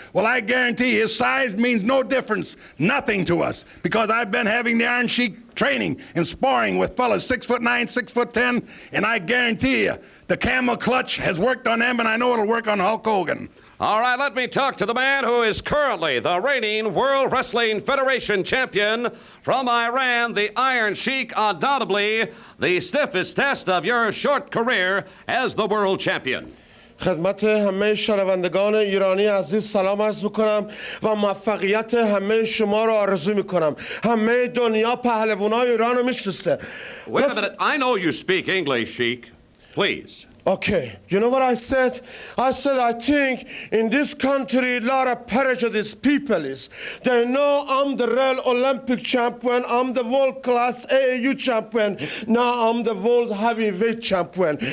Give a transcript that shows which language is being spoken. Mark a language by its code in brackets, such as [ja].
[en] Well, I guarantee his size means no difference, nothing to us, because I've been having the Iron Sheik training and sparring with fellas 6'9", 6'10", and I guarantee you, the camel clutch has worked on them, and I know it'll work on Hulk Hogan. All right, let me talk to the man who is currently the reigning World Wrestling Federation champion from Iran, the Iron Sheik, undoubtedly the stiffest test of your short career as the world champion. [fa] خدمت همه شنوندگان ایرانی عزیز سلام عرض میکنم و موفقیت همه شما رو آرزو میکنم. همه دنیا پهلوانای ایران رو میشناسه. [en] Wait a minute, I know you speak English, Sheik. Please. Okay, you know what I said? I said I think in this country a lot of prejudice people is. They know I'm the real Olympic champion, I'm the world class AAU champion, now I'm the world heavyweight champion.